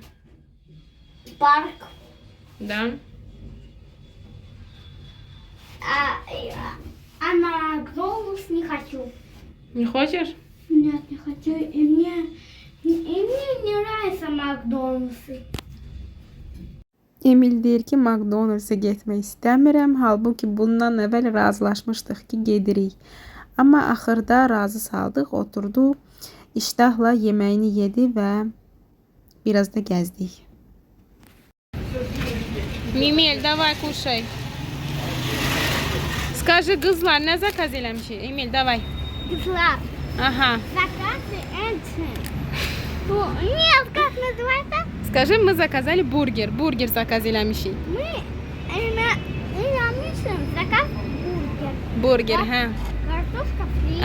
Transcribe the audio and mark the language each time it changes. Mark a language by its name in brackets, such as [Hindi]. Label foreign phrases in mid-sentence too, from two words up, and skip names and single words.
[Russian] Парк. Да. А на Макдональдс не хочу. Не хочешь? Нет, не хочу. И мне не нравится Макдональдсы. [Azerbaijani] Emil deyir ki, McDonald's-a getmək istəmirəm. Halbuki bundan əvvəl razılaşmışdıq ki, gedirik. Amma axırda razı saldıq, oturdu, iştahla yeməyini yedi və biraz da gəzdik. Mimel, [Russian] давай кушай. Скажи, [Azerbaijani] qızlar, nə zakaz eləmişik? Emil, [Russian] давай. [Azerbaijani] Кислар. [Russian] Ага. Заказы эти. Нет, как называется? Скажи, мы заказали бургер. [Azerbaijani] Бургер заказ eləmişik. [Russian] Мы заказ бургер. [Azerbaijani] Бургер, hə. [Russian] Картошка фри.